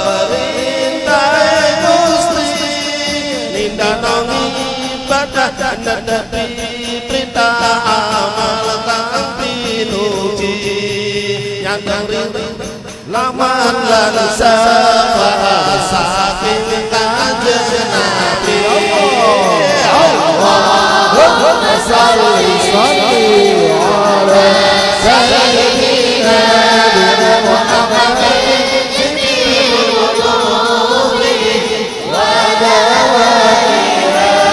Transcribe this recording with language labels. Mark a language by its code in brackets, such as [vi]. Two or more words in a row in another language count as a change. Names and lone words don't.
[jv] perintah Gusti nindakno ibadah dan Nabi perintah amal kang pinuji nyandang laman lan syafaat saking kanjeng Nabi. [ar] اللهم صل على سيدنا محمد جامع القلوب ودوائها